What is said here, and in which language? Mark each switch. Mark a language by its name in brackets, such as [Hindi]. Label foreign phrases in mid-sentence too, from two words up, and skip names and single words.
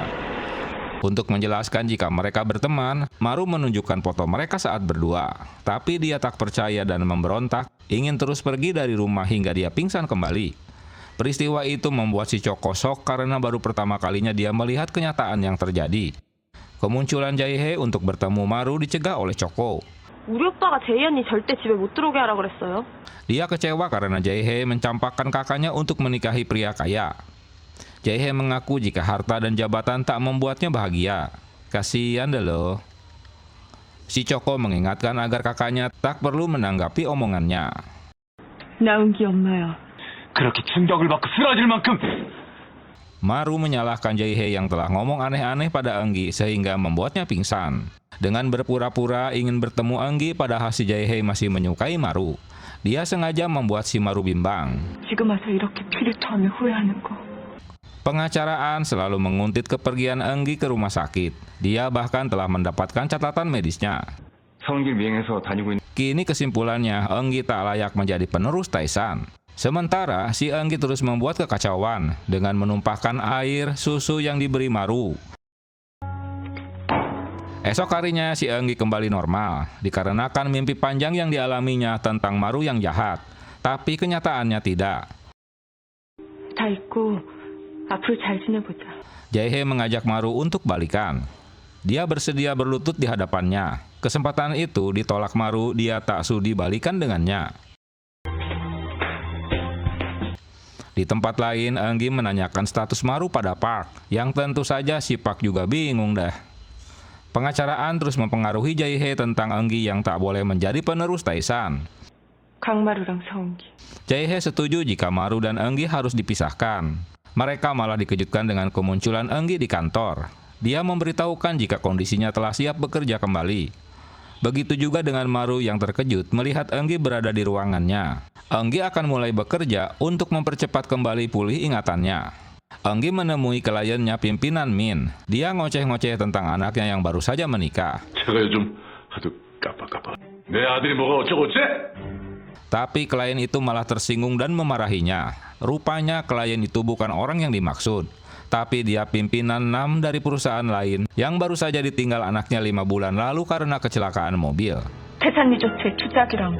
[Indonesian] Untuk menjelaskan jika mereka berteman, Maru menunjukkan foto mereka saat berdua. Tapi dia tak percaya dan memberontak, ingin terus pergi dari rumah hingga dia pingsan kembali. Peristiwa itu membuat si Choco shock karena baru pertama kalinya dia melihat kenyataan yang terjadi. Kemunculan Jae-hee untuk bertemu Maru dicegah oleh Choco. [Korean] 우리 오빠가 제이 언니 절대 집에 못 들어오게 하라 그랬어요. [Indonesian] Dia kecewa karena Jae-hee mencampakkan kakaknya untuk menikahi pria kaya. Jae-hee mengaku jika harta dan jabatan tak membuatnya bahagia. Kasihan deh loh. Si Choco mengingatkan agar kakaknya tak perlu menanggapi omongannya. [Korean] 나은기 엄마야. 그렇게 충격을 받고 쓰러질 만큼 [Indonesian] Maru menyalahkan Jae-hee yang telah ngomong aneh-aneh pada Enggi sehingga membuatnya pingsan. Dengan berpura-pura ingin bertemu Enggi padahal si Jae-hee masih menyukai Maru. Dia sengaja membuat si Maru bimbang. [Korean] 지금 와서 이렇게 피를 토하며 후회하는 거. [Indonesian] Pengacara An selalu menguntit kepergian Enggi ke rumah sakit. Dia bahkan telah mendapatkan catatan medisnya. [Korean] 성길 미행해서 다니고 있는 [Indonesian] Kini kesimpulannya, Enggi tak layak menjadi penerus Taesan. Sementara si Enggi terus membuat kekacauan dengan menumpahkan air susu yang diberi Maru. Esok harinya si Enggi kembali normal dikarenakan mimpi panjang yang dialaminya tentang Maru yang jahat. Tapi kenyataannya tidak. [Korean] 다 잊고 앞으로 잘 지내보자. [Indonesian] Jae-hye mengajak Maru untuk balikan. Dia bersedia berlutut di hadapannya. Kesempatan itu ditolak Maru, dia tak sudi balikan dengannya. Di tempat lain, Enggi menanyakan status Maru pada Park, yang tentu saja si Park juga bingung dah. Pengacaraan terus mempengaruhi Jae-hye tentang Enggi yang tak boleh menjadi penerus Taesan. [Korean] 강마루랑 서은기. [Indonesian] Jae-hye setuju jika Maru dan Enggi harus dipisahkan. Mereka malah dikejutkan dengan kemunculan Enggi di kantor. Dia memberitahukan jika kondisinya telah siap bekerja kembali. Begitu juga dengan Maru yang terkejut melihat Enggi berada di ruangannya. Enggi akan mulai bekerja untuk mempercepat kembali pulih ingatannya. Enggi menemui kliennya pimpinan Min. Dia ngoceh-ngoceh tentang anaknya yang baru saja menikah. [Korean] 제가 요즘 아주 깜빡깜빡. 내 아들이 뭐가 어쩌고저쩌? [Indonesian] Tapi klien itu malah tersinggung dan memarahinya. Rupanya klien itu bukan orang yang dimaksud, tapi dia pimpinan 6 dari perusahaan lain yang baru saja ditinggal anaknya 5 bulan lalu karena kecelakaan mobil. [Korean] 태산 리조트에 투자하기로 한 거.